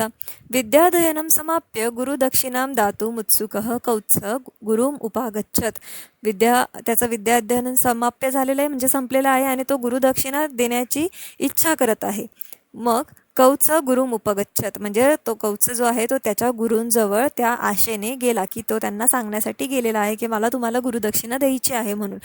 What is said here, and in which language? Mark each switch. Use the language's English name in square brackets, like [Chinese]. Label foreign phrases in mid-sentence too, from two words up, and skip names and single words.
[Sanskrit] विद्याध्ययनं समाप्य गुरुदक्षिणां दातुम् उत्सुकः कौत्स गुरुम उपागच्छत, [Marathi] त्याचं विद्याध्ययन समाप्य झालेलं आहे म्हणजे संपलेलं आहे आणि तो गुरुदक्षिणा देण्याची इच्छा करत आहे. मग कौत्स [Sanskrit] गुरुम उपगच्छत [Marathi] म्हणजे तो कौत्स जो आहे तो त्याच्या गुरूंजवळ त्या आशेने गेला की तो त्यांना सांगण्यासाठी गेलेला आहे की मला तुम्हाला गुरुदक्षिणा द्यायची आहे म्हणून.